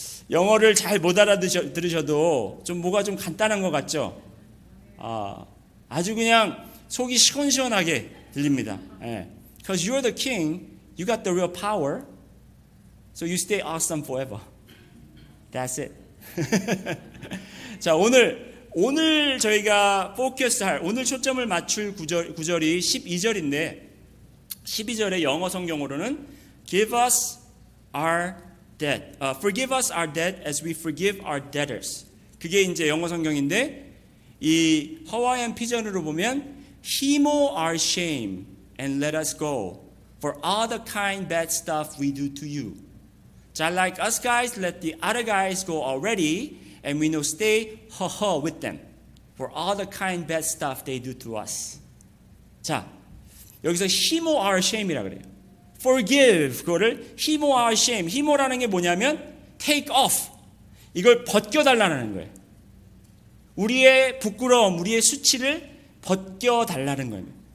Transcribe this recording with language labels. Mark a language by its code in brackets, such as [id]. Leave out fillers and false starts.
[ko] 영어를 잘 못 알아들으셔도 좀 뭐가 좀 간단한 것 같죠? 아주 그냥 속이 시원시원하게 들립니다. [en] Because you're the king, you got the real power, so you stay awesome forever. That's it. [ko] 자, 오늘 저희가 포커스할, 오늘 초점을 맞출 구절이 12절인데 12절의 영어 성경으로는 [en] Give us our debt. Forgive us our debt as we forgive our debtors. [ko] 그게 이제 영어 성경인데 이 하와이안 피전으로 보면 [en] Himo our shame and let us go for all the kind bad stuff we do to you. 자, like us guys, let the other guys go already and we no stay with them for all the kind bad stuff they do to us. [ko] 자, 여기서 [en] Himo our shame [ko] 이라 그래요. [en] Forgive [ko] 그거를 [en] Himo our shame. [ko] Himo라는 게 뭐냐면 [en] take off. [ko] 이걸 벗겨달라는 거예요. 우리의 부끄러움, 우리의 수치를 벗겨달라는 거예요.